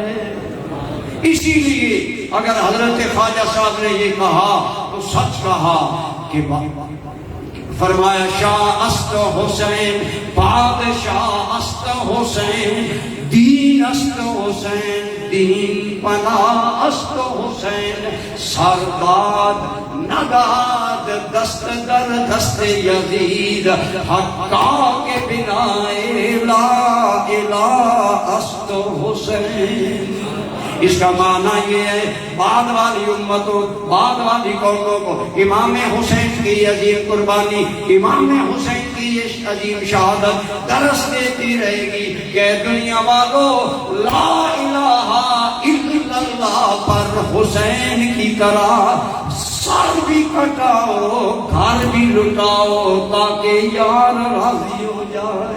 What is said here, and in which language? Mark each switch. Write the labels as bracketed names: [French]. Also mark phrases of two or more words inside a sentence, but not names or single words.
[Urdu] اسی لیے اگر حضرت خواجہ صاحب نے یہ کہا تو سچ کہا کہ فرمایا [Persian] شاہ است حسین بادشاہ است حسین دین است حسین دین پناہ است حسین سرداد نگاد دست در دست یزید حقا کے بنا لا الہ است حسین۔ [Urdu] اس کا معنی یہ ہے بعد والی امتوں، بعد والی قوموں کو امام حسین کی عظیم قربانی، امام حسین کی یہ عظیم شہادت درس دیتی رہے گی کہ دنیا والوں [Arabic] لا الہ الا اللہ [Urdu] پر حسین کی طرح سر بھی کٹاؤ، گھر بھی لٹاؤ، تاکہ یار راضی ہو جائے۔